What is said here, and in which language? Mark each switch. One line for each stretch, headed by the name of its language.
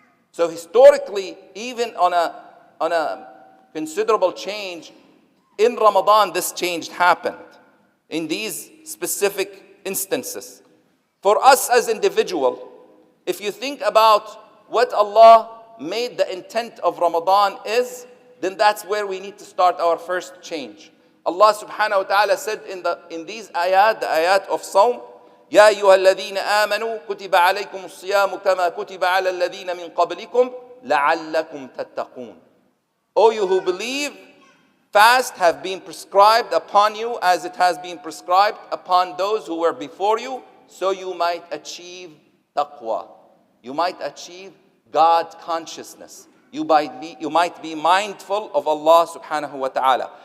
English: So historically, even on a considerable change, in Ramadan this change happened in these specific instances. For us as individuals, if you think about what Allah made the intent of Ramadan is, then that's where we need to start our first change. Allah subhanahu wa ta'ala said in these ayat, the ayat of Sawm,
Arabic: يا أيها الذين آمنوا كتب عليكم الصيام كما كتب على الذين من قبلكم لعلكم تتقون.
English: O you who believe, fast have been prescribed upon you as it has been prescribed upon those who were before you, so you might achieve taqwa. You might achieve God consciousness. You might be mindful of Allah subhanahu wa ta'ala.